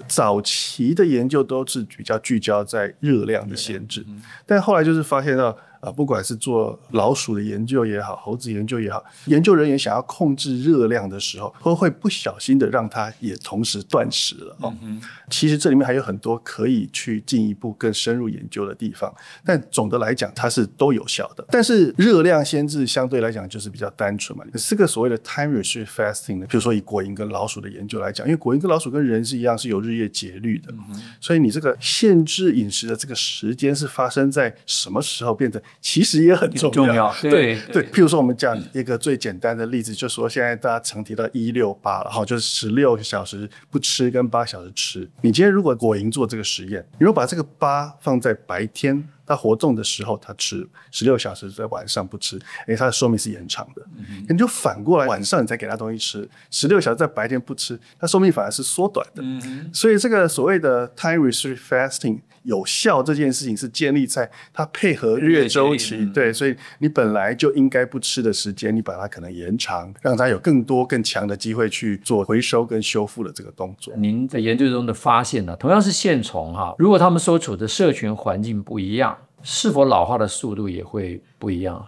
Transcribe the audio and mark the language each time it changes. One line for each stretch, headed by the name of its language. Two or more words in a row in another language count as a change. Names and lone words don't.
Chinese: 早期的研究都是比較聚焦在熱量的限制，但後來就是發現到不管是做老鼠的研究也好，猴子研究也好，研究人員想要控制熱量的時候，會不小心的讓它也同時斷食了其實這裡面還有很多可以去進一步更深入研究的地方，但總的來講它是都有效的。但是熱量限制相对來講就是比較單純嘛。這個所謂的
English: time restrict fasting
Chinese: 呢，比如說以果蠅跟老鼠的研究來講，因為果蠅跟老鼠跟人是一樣是有日夜節律的，所以你這個限制飲食的這個時間是發生在什麼時候變成其實也很重要。对，譬如說我們講一個最簡單的例子，就是說現在大家常提到168了，就是16小時不吃跟8小時吃。你今天如果果蠅做這個實驗，你如果把這個8 放在白天它活動的時候它吃，16小時在晚上不吃，它的壽命是延長的。你就反過来晚上你再給它東西吃，16小时在白天不吃，它壽命反而是縮短的。所以這個所謂的
English: time restrict fasting
Chinese: 有效這件事情是建立在它配合日月週期，對，所以你本來就應該不吃的時間，你把它可能延長，讓它有更多更強的機會去做回收跟修復的這個動作。您在研究中的發現呢，同樣是线蟲如果它們所處的社群環境不一樣，是否老化的速度也會不一樣？